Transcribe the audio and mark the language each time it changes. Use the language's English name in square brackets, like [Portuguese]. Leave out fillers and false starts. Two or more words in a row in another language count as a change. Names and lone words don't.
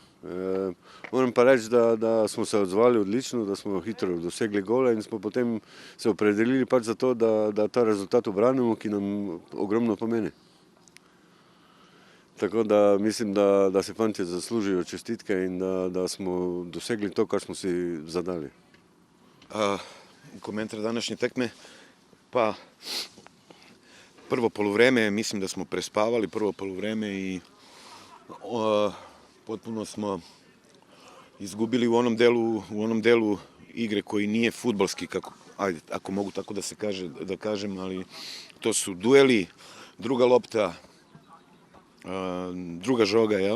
[Slovenian] Moram pa reči, da smo se odzvali odlično, da smo hitro dosegli gole in smo potem se opredelili pač za to, da ta rezultat obranimo, ki nam ogromno pomeni. Tako da mislim, da se fantje zaslužijo čestitke in da smo dosegli to, kar smo si zadali. [Serbian] Komentar današnje tekme, pa prvo poluvreme, mislim da smo prespavali prvo poluvreme i potpuno smo izgubili u onom delu igre koji nije fudbalski, ajde, ako mogu tako da kažem, ali to su dueli, druga lopta, druga žoga, jel?